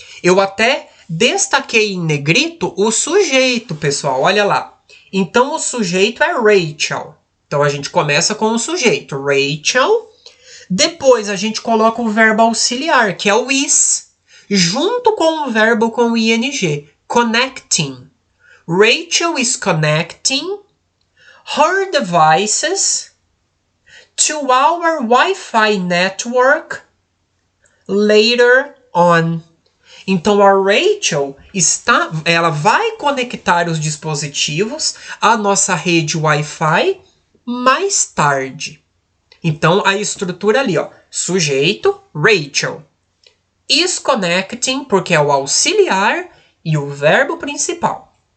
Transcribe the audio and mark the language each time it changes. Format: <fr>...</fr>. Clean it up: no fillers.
<pt>Eu até destaquei em negrito o sujeito, pessoal, olha lá. Então, o sujeito é Rachel. Então, a gente começa com o sujeito, Rachel. Depois, a gente coloca o verbo auxiliar, que é o is, junto com o verbo com ing, connecting.</pt> <en>Rachel is connecting her devices to our Wi-Fi network later on.</en> <pt>Então, a Rachel ela vai conectar os dispositivos à nossa rede Wi-Fi mais tarde. Então, a estrutura ali, ó, sujeito, Rachel.</pt> <en>Is connecting,</en> <pt>porque é o auxiliar e o verbo principal.</pt>